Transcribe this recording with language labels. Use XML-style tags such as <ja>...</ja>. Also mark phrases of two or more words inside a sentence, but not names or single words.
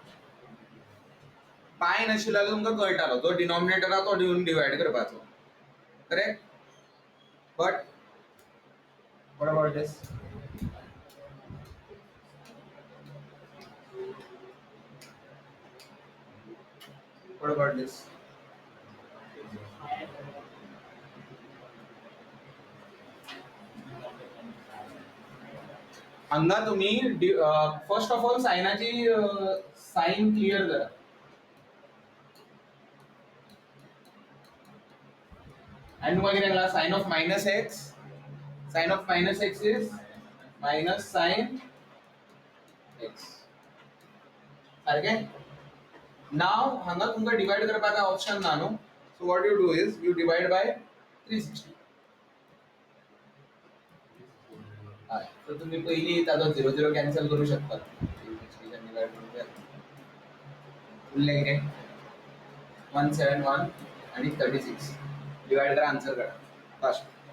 <kok>पाय नाशिल्लो तुमकां कळटालो जो डिनॉमिनेटर हा तो घेवन डिवाइड करपाचो</kok> <en>correct but what about this? What about this?</en> <kok>हांगा तुम्ही</kok> <en>first of all</en> <kok>सायनाची</kok> <en>sign clear</en> <kok>करा आणि तुमकां कितें सांगला</kok> <en>sign of minus x is minus sign x</en> <kok>सारखे नाव हांगा तुमकां डिवाइड करपाक ऑप्शन ना न्हू</kok> <en>so what you do is you divide by 360</en> <kok>हय सो तुम्ही पयली ताजो 0 0 कॅन्सल करू शकतात 360 च्यान डिवाइड करून उरले कितें 171 आणि 36</kok> <en>divider answer</en> <kok>करा फास्ट</kok>